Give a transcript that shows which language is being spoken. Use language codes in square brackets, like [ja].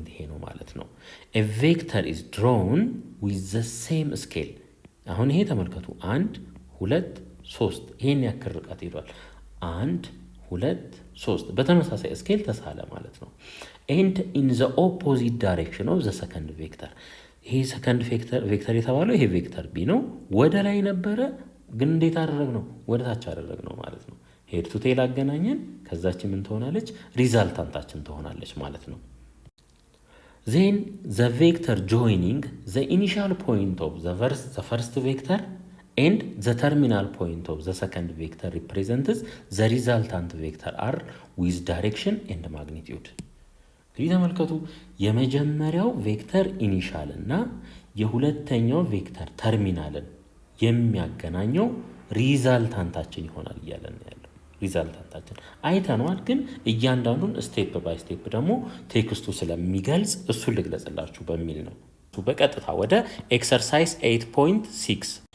[am] ነው ማለት ነው። [en] a vector is drawn with the same scale [am] አሁን ይሄ ተመልከቱ 1 2 3 ይሄን ያክል ርቀት ሄዷል። 1 2 3 በተመሳሳይ ስኬል ተሳለ ማለት ነው። [en] and in the opposite direction of the second vector [am] ይሄ ሰከንድ ቬክተር የተባለው ይሄ ቬክተር ቢ ነው። ወደ ላይ ነበረ ግን እንዴት አደረግነው? ወደ ታች አደረግነው ማለት ነው። ሄድ ቱ ቴል አገናኘን። ከዛችን ምን ትሆናለች? ሪዛልታንታችን ትሆናለች ማለት ነው። [en] Then the vector joining the initial point of the first vector and the terminal point of the second vector represents the resultant vector R with direction and magnitude. [am] እንግዲህ ተመልከቱ የመጀመሪያው ቬክተር ኢኒሻል እና የሁለተኛው ቬክተር ተርሚናልን የሚያገናኘው ሪዛልታንታችን ይሆናል እያለን ያለው ሪዛልታንታችን አይተነዋል። ግን እያንዳንዱን ስቴፕ ባይ ስቴፕ ደግሞ ቴክስቱ ስለሚገልጽ እሱን ልግለጽላችሁ በሚል ነው። በቀጥታ ወደ ኤክሰርሳይዝ 8.6